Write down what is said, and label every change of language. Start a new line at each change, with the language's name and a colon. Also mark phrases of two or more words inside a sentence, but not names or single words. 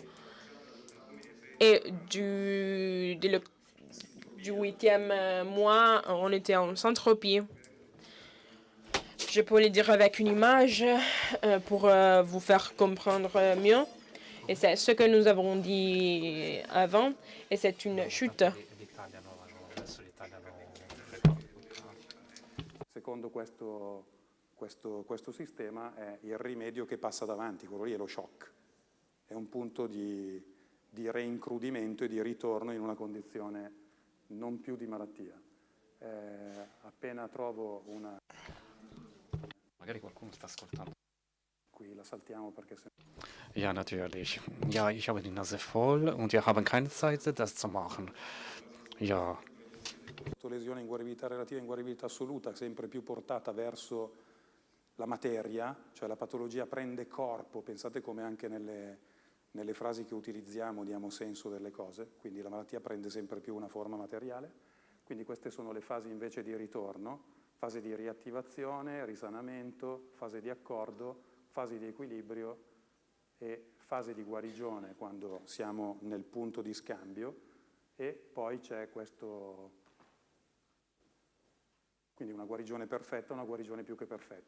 French: Et du 8e mois, on était en syntropie. Je peux le dire avec une image pour vous faire comprendre mieux. Et c'est ce que nous avons dit avant. Et c'est une chute.
Italian: Secondo questo sistema è il rimedio che passa davanti, quello lì è lo shock. È un punto di reincrudimento e di ritorno in una condizione non più di malattia. Appena trovo una... Magari qualcuno sta ascoltando. Qui la saltiamo perché se...
German: Ja, natürlich. Ja, ich habe die Nase voll und wir haben keine Zeit, das zu machen. Ja.
Italian: Lesione in guaribilità relativa e in guaribilità assoluta, sempre più portata verso la materia, cioè la patologia prende corpo, pensate come anche nelle frasi che utilizziamo diamo senso delle cose, quindi la malattia prende sempre più una forma materiale, quindi queste sono le fasi invece di ritorno, fase di riattivazione, risanamento, fase di accordo, fase di equilibrio e fase di guarigione quando siamo nel punto di scambio, e poi c'è questo, quindi una guarigione perfetta, una guarigione più che perfetta.